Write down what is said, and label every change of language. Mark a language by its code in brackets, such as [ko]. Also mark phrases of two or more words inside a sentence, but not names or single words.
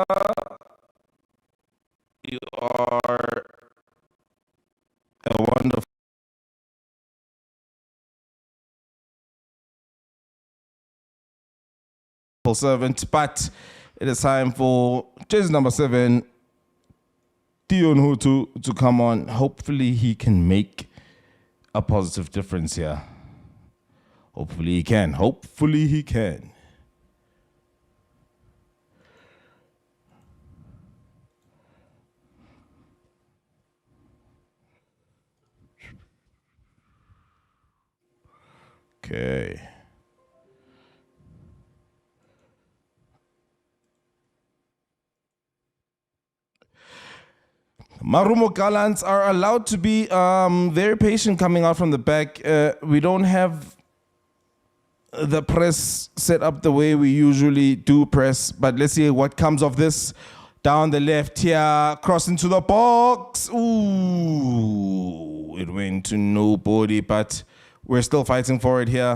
[en] You are a wonderful servant, but it is time for jersey number 7, Dion Hoto, to come on. Hopefully he can make a positive difference here. Hopefully he can. Hopefully he can. Okay. Marumo Gallants are allowed to be very patient coming out from the back. We don't have the press set up the way we usually do press, but let's see what comes of this. Down the left here, cross into the box. Ooh, it went to nobody, but we're still fighting for it here.